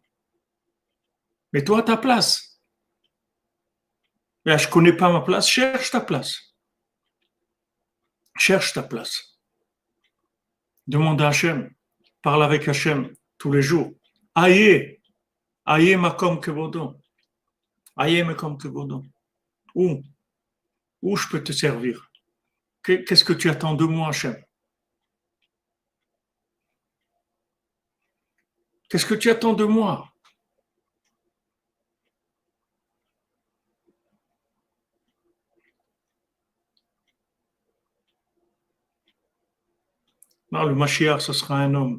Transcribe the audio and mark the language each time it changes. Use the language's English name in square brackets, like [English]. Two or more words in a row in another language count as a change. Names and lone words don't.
[French] Mais toi, ta place. Mais je connais pas ma place, cherche ta place. Cherche ta place. Demande à Hachem. Parle avec Hachem tous les jours. [Hebrew] איה, איה מקום כבודו. איה מקום כבודו. [French] Où je peux te servir? Qu'est-ce que tu attends de moi, Hachem? Qu'est-ce que tu attends de moi? Non, le Mashiach, ce sera un homme.